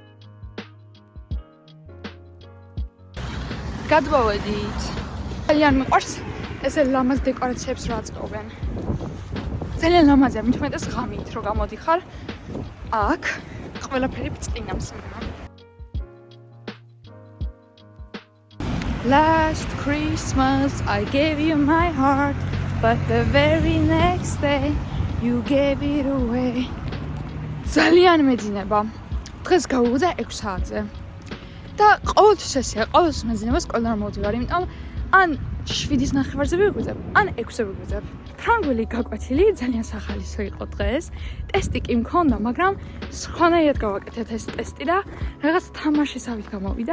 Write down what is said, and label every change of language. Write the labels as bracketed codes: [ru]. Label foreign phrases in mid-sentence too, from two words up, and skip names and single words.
[ka] გადმოვედით. ძალიან მიყვარს ესე ლამაზ დეკორაციებს რა აწყობენ. ძალიან ლამაზია, მით უმეტეს ღამით რო გამოდიხარ. აქ ყველაფერი ბწყინავს იმენა. [en] Last Christmas I gave you my heart, but the very next day you gave it away. [ka] ძალიან მეძინება. დღეს გავუგდა 6 საათზე. და ყოველთვის ესეა, ყოველთვის მეძინება სკოლიდან მოვდივარ, იმიტომ ან 7-ის ნახევარზე ვიგვიძებ, ან 6-ზე ვიგვიძებ. ფრანგული გაკვეთილი ძალიან სახალისო იყო დღეს. ტესტი კი მქონდა, მაგრამ სხვანაირად გავაკეთეთ ეს ტესტი და რაღაც თამაშისავით გამოვიდა.